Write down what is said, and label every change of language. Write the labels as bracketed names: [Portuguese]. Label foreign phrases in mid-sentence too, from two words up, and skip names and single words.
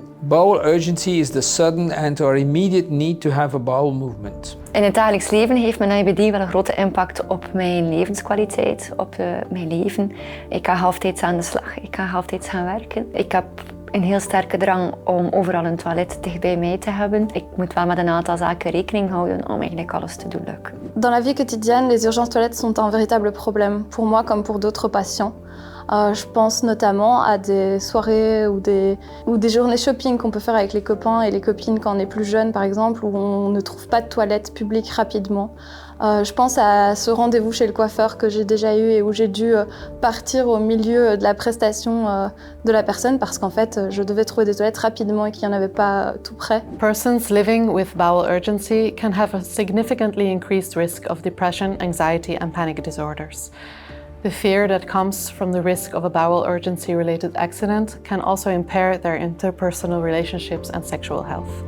[English] Bowel urgency is the sudden and or immediate need to have a bowel movement. [Dutch] In het dagelijks leven heeft mijn IBD wel een grote impact op mijn levenskwaliteit, op mijn leven. Ik ga halftijds aan de slag, ik ga halftijds gaan werken. Ik heb een heel sterke drang om overal een toilet dicht bij mij te hebben. Ik moet wel met een aantal zaken rekening houden om eigenlijk alles te doen lukken. [French] Dans la vie quotidienne, les urgences toilettes sont un véritable problème, pour moi comme pour d'autres patients. Je pense notamment à des soirées ou des journées shopping qu'on peut faire avec les copains et les copines quand on est plus jeune, par exemple, où on ne trouve pas de toilette publique rapidement. Je pense à ce rendez-vous chez le coiffeur que j'ai déjà eu et où j'ai dû partir au milieu de la prestation de la personne parce qu'en fait, je devais trouver des toilettes rapidement et qu'il n'y en avait pas tout près. [English] Persons living with bowel urgency can have a significantly increased risk of depression, anxiety and panic disorders. The fear that comes from the risk of a bowel urgency-related accident can also impair their interpersonal relationships and sexual health.